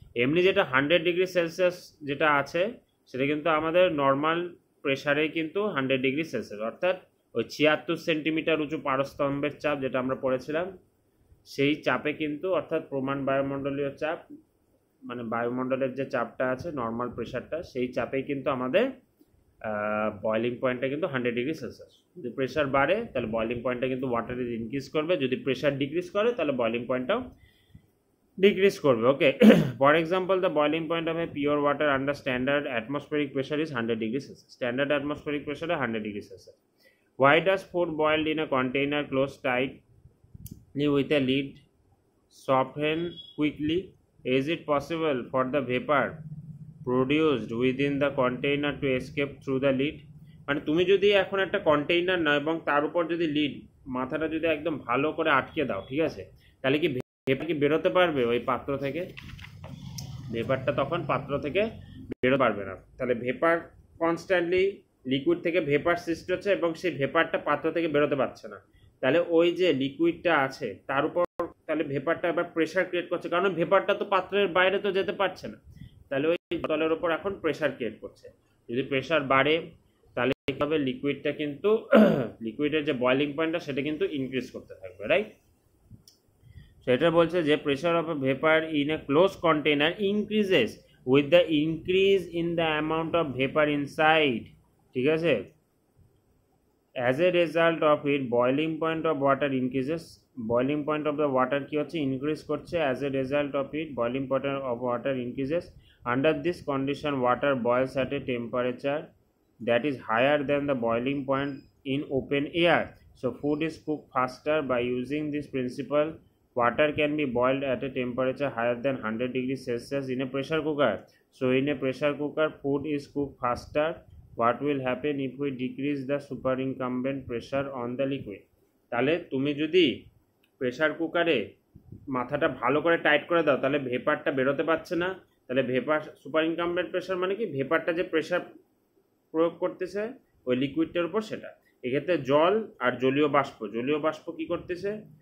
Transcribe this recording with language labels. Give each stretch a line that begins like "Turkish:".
Bangla: এমনি যেটা 100 degree Celsius যেটা আছে সেটা কিন্তু আমাদের নর্মাল প্রেশারে কিন্তু 100 ডিগ্রি সেলসিয়াস, অর্থাৎ ওই 76 সেন্টিমিটার উঁচু পারস্তম্ভের চাপ যেটা আমরা পড়েছিলাম সেই চাপে কিন্তু, অর্থাৎ প্রমাণ বায়ুমণ্ডলীয় চাপ মানে বায়ুমণ্ডলের যে চাপটা আছে নর্মাল প্রেশারটা, সেই চাপেই কিন্তু আমাদের বয়লিং পয়েন্টটা কিন্তু 100 ডিগ্রি সেলসিয়াস। যদি প্রেশার বাড়ে তাহলে বয়লিং পয়েন্টটা কিন্তু ওয়াটারে ইনক্রিজ করবে, যদি প্রেশার ডিক্রিজ করে তাহলে বয়লিং পয়েন্টটাও ডিক্রিজ করবে।
English: Okay, for example the boiling point of a pure water under standard atmospheric pressure is 100 degree Celsius.
Bangla: Standard atmospheric প্রেশারে 100 degree Celsius.
English: Why does food boiled in a container closed tightly with a lid soften quickly? Is it possible for the vapor produced within the container to escape through the lid?
Bangla: মানে তুমি যদি এখন একটা container নাও এবং তার উপর যদি lead মাথাটা যদি একদম ভালো করে আটকে দাও, ঠিক আছে, তাহলে কি ভেপার কি বেরোতে পারবে ওই পাত্র থেকে? ভেপারটা তখন পাত্র থেকে বেরোতে পারবে না। তাহলে ভেপার কনস্ট্যান্টলি লিকুইড থেকে ভেপার সৃষ্টি হচ্ছে এবং সেই ভেপারটা পাত্র থেকে বেরোতে পারছে না। তাহলে ওই যে লিকুইডটা আছে তার উপর তাহলে ভেপারটা এবার প্রেশার ক্রিয়েট করছে, কারণ ভেপারটা তো পাত্রের বাইরে তো যেতে পারছে না, তাহলে ওই বোতলের উপর এখন প্রেশার ক্রিয়েট করছে। যদি প্রেশার বাড়ে তাহলে এইভাবে লিকুইডটা কিন্তু লিকুইডের যে বয়লিং পয়েন্টটা সেটা কিন্তু ইনক্রিজ করতে থাকবে, রাইট? সেটা বলছে যে
English: pressure of a vapour in a close container increases with the increase in the amount of vapour inside,
Bangla: ঠিক আছে?
English: As a result of it boiling point of water increases. Boiling point of the water
Bangla: কী হচ্ছে? Increase করছে।
English: As a result of it boiling point of water increases. Under this condition water boils at a temperature that is higher than the boiling point in open air. So food is cooked faster. By using this principle, water can be boiled at a temperature higher than 100 degrees Celsius in a pressure cooker. So in a pressure cooker, food is cooked faster. What will happen if we decrease the superincumbent pressure on the liquid?
Bangla: তাহলে তুমি যদি pressure কুকারে মাথাটা ভালো করে tight করে দাও তাহলে ভেপারটা বেরোতে পারছে না। তাহলে ভেপার সুপারইনকাম্বেন্ট প্রেসার মানে কি? ভেপারটা যে প্রেসার প্রয়োগ করতেছে ওই লিকুইডটার উপর, সেটা এক্ষেত্রে জল আর জলীয় বাষ্প কি করতেছে?